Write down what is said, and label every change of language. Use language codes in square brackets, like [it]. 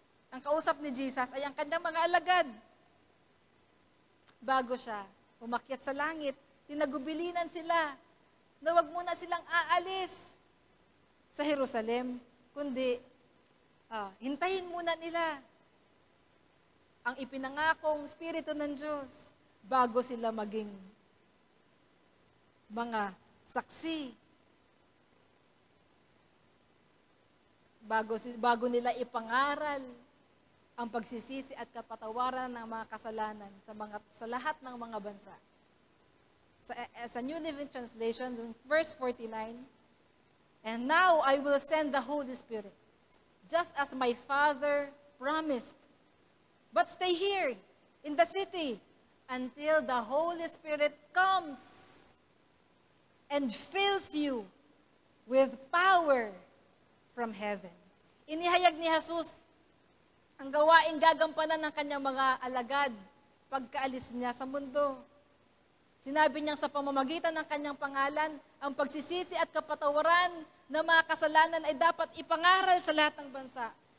[tl] Ang kausap ni Jesus ay ang kanyang mga alagad. Bago siya umakyat sa langit, tinagubilinan sila na huwag muna silang aalis sa Jerusalem, kundi hintayin muna nila ang ipinangakong Espiritu ng Diyos bago sila maging mga saksi. Bago nila ipangaral ang pagsisisi at kapatawaran ng mga kasalanan sa lahat ng mga bansa. [en] Sa New Living Translation, verse 49, and now I will send the Holy Spirit, just as my Father promised. But stay here in the city until the Holy Spirit comes and fills you with power from heaven. [tl] Inihayag ni Jesus ang gawaing gagampanan ng kanyang mga alagad pagkaalis niya sa mundo. Sinabi niya sa pamamagitan ng kanyang pangalan, ang pagsisisi at kapatawaran ng mga kasalanan ay dapat ipangaral sa lahat ng bansa.